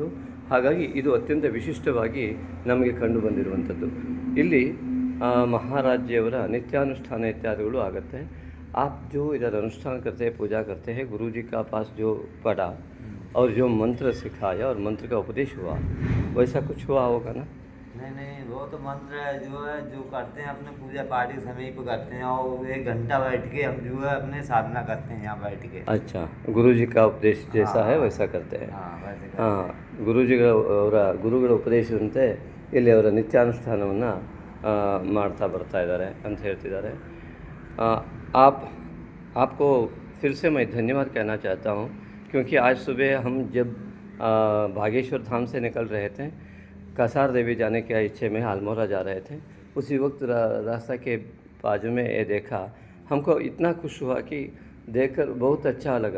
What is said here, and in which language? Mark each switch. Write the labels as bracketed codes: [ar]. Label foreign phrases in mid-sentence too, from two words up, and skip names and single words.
[kn] ಹಾಗಾಗಿ ಇದು ಅತ್ಯಂತ ವಿಶಿಷ್ಟವಾಗಿ ನಮಗೆ ಕಂಡು ಬಂದಿರುವಂಥದ್ದು. ಇಲ್ಲಿ ಮಹಾರಾಜ್ಯವರ ನಿತ್ಯಾನುಷ್ಠಾನ ಇತ್ಯಾದಿಗಳು आगते। [hi] आप जो इधर अनुष्ठान करते हैं, पूजा करते हैं, गुरु जी का पास जो पढ़ा और जो मंत्र सिखाया और मंत्र का उपदेश हुआ, वैसा कुछ हुआ होगा ना? नहीं, वो तो मंत्र है जो करते हैं अपने पूजा पाठ के समय पे करते हैं, और 1 घंटा बैठ के हम जो है अपने साधना करते हैं यहाँ बैठ के। अच्छा, गुरु जी का उपदेश जैसा है वैसा करते हैं। हाँ, वैसे करते [kn] ಹಾಂ, ಗುರುಗಳ ಉಪದೇಶದಂತೆ ಇಲ್ಲಿ ಅವರ ನಿತ್ಯಾನುಷ್ಠಾನವನ್ನು ಮಾಡ್ತಾ ಬರ್ತಾ ಇದ್ದಾರೆ ಅಂತ ಹೇಳ್ತಿದ್ದಾರೆ. [hi] आपको फिर से मैं धन्यवाद कहना चाहता हूँ, क्योंकि आज सुबह हम जब भागेश्वर धाम से निकल रहे थे, कसार देवी जाने के इच्छे में अल्मोड़ा जा रहे थे, उसी वक्त रास्ता के बाजू में ये देखा, हमको इतना खुश हुआ कि देखकर बहुत अच्छा लगा।